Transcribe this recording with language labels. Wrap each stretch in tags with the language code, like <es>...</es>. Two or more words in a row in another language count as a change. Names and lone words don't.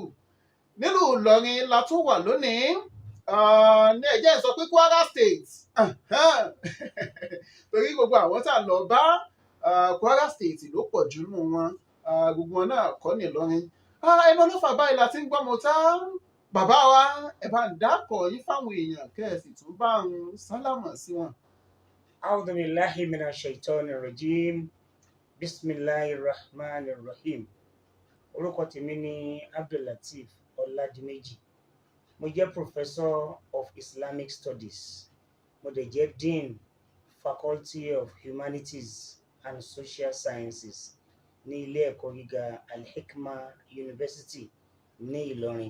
<yo>Nílùú Ìlọrin la tún wà lónìí ní ẹ̀jẹ̀ sọ pé Kwara State torí gbogbo àwọn tá a lọ bá Kwara State ló pọ̀ jù nínú wọn gbogbo wọn náà kọ́ ní Ìlọrin. Ẹnu ọlọ́fà báyìí la ti ń gbọ́ mọ́tá bàbá wa ẹ̀ bá ń dákọ̀ yín fáwọn èèyàn kẹ́ẹ̀sì tún bá ń sálámà sí wọn.</yo> <ar>أعوذ بالله من الشيطان الرجيم. بسم الله الرحمن الرحيم.</ar> <yo>Orúkọ tèmi ni Abdulateef Oladimeji. Mo jẹ́</yo> <en>Professor of Islamic Studies.</en> <yo>Mo dẹ̀ jẹ́</yo> <en>Dean Faculty of Humanities and Social Sciences</en> <yo>ní ilé ẹ̀kọ́ gíga Al-Hikma University ní Ìlọrin.</yo>